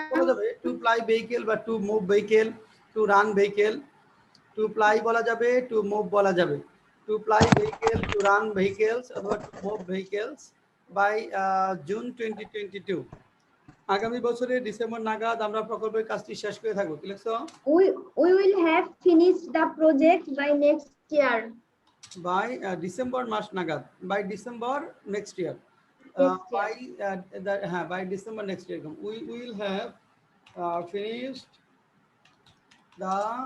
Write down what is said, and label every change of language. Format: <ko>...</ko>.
<bn>বলা যাবে</bn> <en>To ply vehicle বা to move vehicle, to run vehicle, to ply বলা যাবে, to move বলা যাবে। To ply vehicle, to run vehicles অথবা to move vehicles by June 2022।</en> <bn>আগামী বছরের ডিসেম্বর নাগাদ আমরা প্রকল্পের কাজটি শেষ করে থাকবো। কি লিখছো?</bn> <en>we will have finished the project by next year. By December</en> <bn>মাস নাগাদ,</bn> <en>by December next year, by</en> <bn>হ্যাঁ</bn> <en>by December next year we will have finished the</en>